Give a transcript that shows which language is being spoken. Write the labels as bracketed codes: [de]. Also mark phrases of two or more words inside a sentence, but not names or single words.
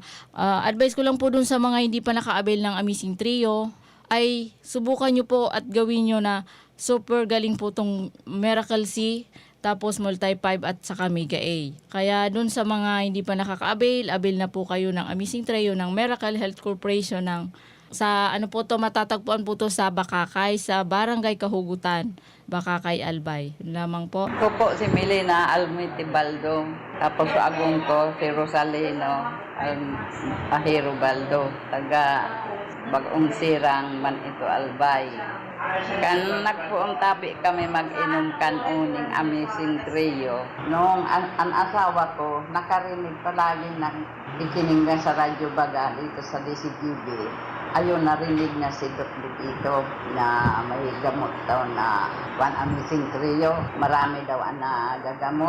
[tl] Advice ko lang po dun sa mga hindi pa naka-avail ng Amazing Trio ay subukan nyo po at gawin nyo na super galing po tong Miracle C, tapos Multi-5 at saka Mega A. Kaya dun sa mga hindi pa nakaka-avail, avail na po kayo ng Amazing Trio ng Miracle Health Corporation sa matatagpuan po to sa Bakakay, sa Barangay Kahugutan, Bakakay, Albay. Yun lamang po. Ako po si Melina Almiti Baldo. Tapos sa agong ko si Rosalino Ahiro Baldo. [bik] Taga Bagong Sirang man ito Albay. Kan nagpuuntabi kami mag-inom uning Amazing Trio. [tl] Noong ang asawa ko, nakarinig palagi ng ikininggan sa radyo baga dito sa DCTV. Ayun, narinig na si Doc dito na may gamot daw na Amazing Trio. Marami daw na gagamot.